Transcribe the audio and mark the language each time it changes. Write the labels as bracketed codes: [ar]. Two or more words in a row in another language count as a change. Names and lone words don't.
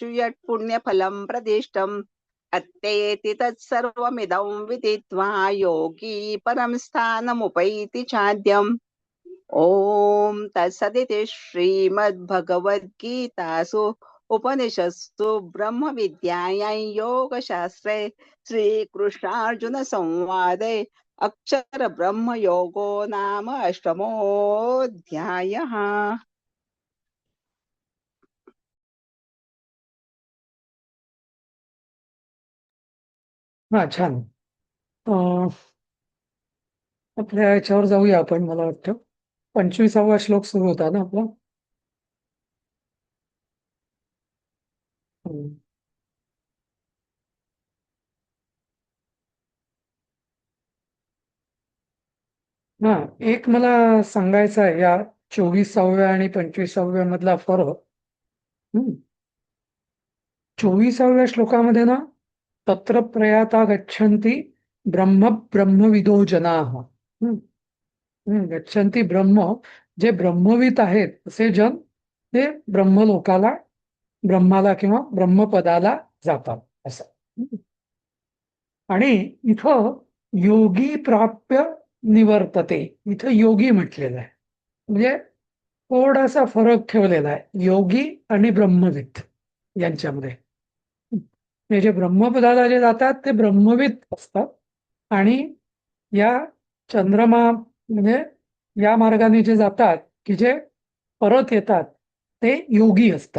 [sa] यत् पुण्यफलं प्रदिष्टम् अत्तेति तत्सर्वमिदं विदित्वा योगी परं स्थानमुपैति चाद्यम् ॐ तत्सदिति श्रीमद्भगवद्गीतासु उपनिषत्सु ब्रह्मविद्यायां योगशास्त्रे श्रीकृष्णार्जुन संवादे अक्षर ब्रह्म योगो नाम अष्टमोऽध्यायः। [mr] हा छान. आपल्या याच्यावर जाऊया आपण. मला वाटतं 25वा श्लोक सुरू होता ना आपला. हम्म. हा, एक मला सांगायचं आहे या 24व्या आणि 25व्या मधला फरक. 24व्या श्लोकामध्ये ना, [sa] तत्र प्रयाता गच्छन्ति ब्रह्मविदो जनाः. गच्छन्ति ब्रह्म, [mr] जे ब्रह्मविद आहेत असे जन ते ब्रह्माला किंवा ब्रह्मपदाला जातात असं. आणि इथं [sa] योगी प्राप्य निवर्तते, [mr] इथं योगी म्हटलेलं आहे. म्हणजे थोडासा फरक ठेवलेला आहे योगी आणि ब्रह्मविद यांच्यामध्ये. म्हणजे जे ब्रह्मपदाला जे जातात ते ब्रह्मविद असतात आणि या चंद्रमा म्हणजे या मार्गाने जे जातात की जे परत येतात ते योगी असतात.